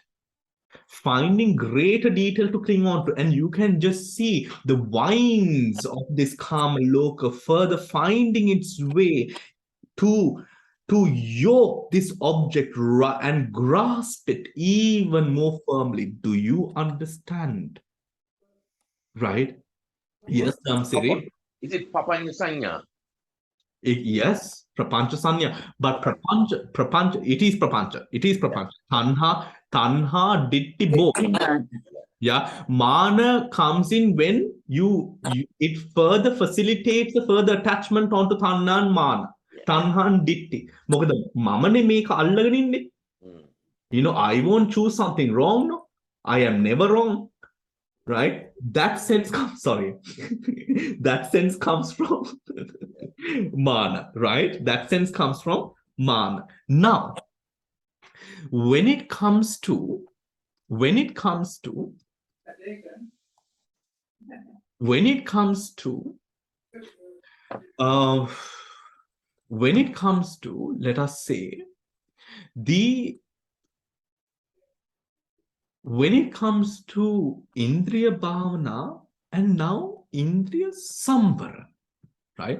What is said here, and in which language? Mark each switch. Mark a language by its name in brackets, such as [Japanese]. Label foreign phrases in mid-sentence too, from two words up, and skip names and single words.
[English] Finding greater detail to cling on to, and you can just see the vines of this Kama Loka further finding its way to yoke this object and grasp it even more firmly. Do you understand? Right? Yes, Siri. Is it [Pali] Papanya Sanya? [English] Yes, [Pali] prapancha sanya, [English] but prapancha, it is prapancha. [Pali] Tanha, ditti, [English] both. Yeah, mana comes in when it further facilitates the further attachment onto tanha and mana. Tanha and ditti. [Sinhala] මොකද මමනේ මේක අල්ලගන ඉන්නේ. [English] You know, I won't choose something wrong. No, I am never wrong. Right? That sense comes, sorry. That sense comes from mana, right? That sense comes from mana. Now, when it comes to let us say when it comes to [Pali] Indriya Bhavana [English] and now [Pali] Indriya Samvara, [English] right?